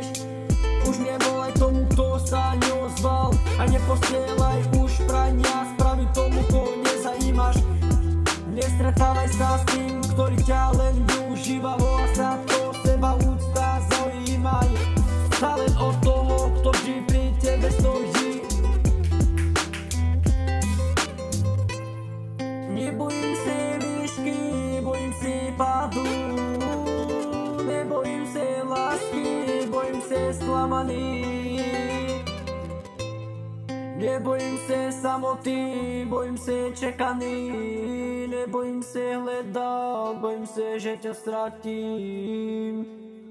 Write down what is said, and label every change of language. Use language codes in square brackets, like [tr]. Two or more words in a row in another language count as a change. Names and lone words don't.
[sk] Už nevolaj tomu, kto sa neozval, a neposielaj už prania správy tomu, koho nezajímaš. Nestretávaj sa s tým, ktorý ťa len využíva, volá sa to seba úcta, zaujímaj sa len od toho, kto vždy pri tebe stojí. [cs] Nebojím se výšky, nebojím se pádu, nebojím se lásky, bojím se sklamaný. Nebojím se samoty, bojím se čekaný, nebojím se hledat, bojím se, že ťa ztratím.